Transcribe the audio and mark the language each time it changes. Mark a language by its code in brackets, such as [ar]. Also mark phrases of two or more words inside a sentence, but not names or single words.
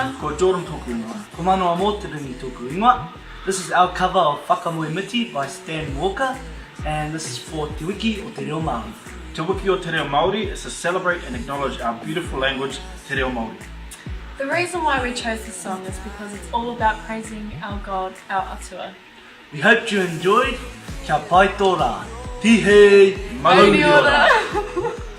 [mi] Ko Jordan tōku ingoa. Ko manoa mō te ringi tōku ingoa. [en] This is our cover of Whakamoe Miti by Stan Walker, and this is for Te Wiki o Te Reo Māori. Te Wiki o Te Reo Māori is to celebrate and acknowledge our beautiful language, [mi] Te Reo Māori. [en] The reason why we chose this song is because it's all about praising our God, our atua. We hope you enjoyed. [mi] Kia pai tō rā. Tihei, Mauri Mauri ora.